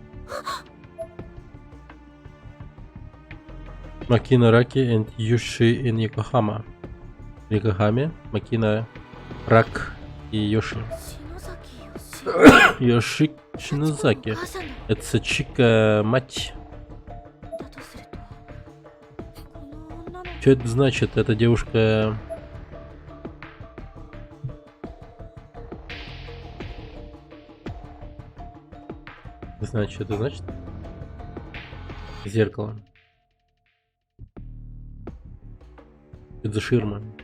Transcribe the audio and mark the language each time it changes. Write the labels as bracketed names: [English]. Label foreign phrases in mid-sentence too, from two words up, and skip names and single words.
[English] Макина Раки and Юши in Yokohama. [Russian] В Йокохаме Макина Рак и Йоши. [Japanese] 篠崎よし [Russian] Йоши Шинозаки. [Japanese] 母さんの [Russian] Это Чика мать. [Japanese] だとするとこの女の [Russian] Что это значит? Эта девушка... Не знаю, что это значит. Зеркало. Это за ширма.